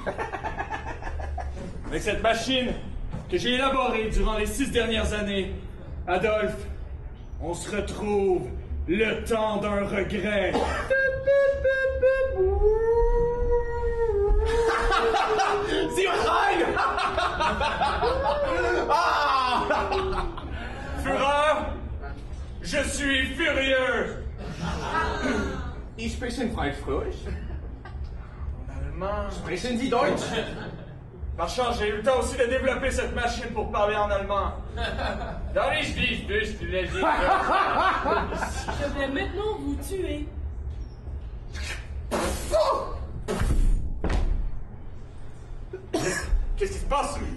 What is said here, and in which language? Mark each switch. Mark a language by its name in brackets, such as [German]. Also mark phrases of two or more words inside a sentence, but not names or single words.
[French] Avec cette machine que j'ai élaborée durant les 6 dernières années, Adolphe, on se retrouve le temps d'un regret. Fureur, je suis furieux. [German] Ich spreche Französisch. [French] En allemand. [German] Sprechen Sie Deutsch? [French] Par chance, j'ai eu le temps aussi de développer cette machine pour parler en allemand. Dans les Je vais maintenant vous tuer. Qu'est-ce qui se passe?